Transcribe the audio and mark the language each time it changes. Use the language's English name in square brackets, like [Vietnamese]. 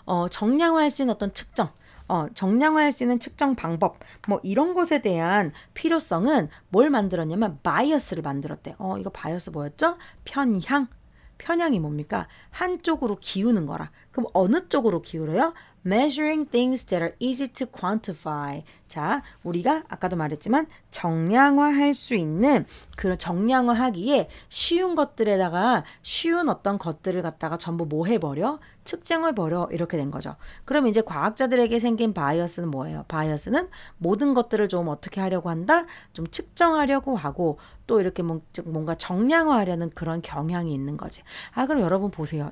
[Korean] 정량화할 수 있는 어떤 측정 정량화할 수 있는 측정 방법 뭐 이런 것에 대한 필요성은 뭘 만들었냐면 바이어스를 만들었대. 이거 바이어스 뭐였죠? 편향이 뭡니까? 한쪽으로 기우는 거라. 그럼 어느 쪽으로 기울어요? [English] Measuring things that are easy to quantify. [Korean] 자, 우리가 아까도 말했지만 정량화할 수 있는 그런 정량화하기에 쉬운 것들에다가 쉬운 어떤 것들을 갖다가 전부 뭐 해버려? 측정해버려 이렇게 된 거죠. 그럼 이제 과학자들에게 생긴 바이어스는 뭐예요? 바이어스는 모든 것들을 좀 어떻게 하려고 한다? 좀 측정하려고 하고 또 이렇게 뭔가 정량화하려는 그런 경향이 있는 거지. 그럼 여러분 보세요.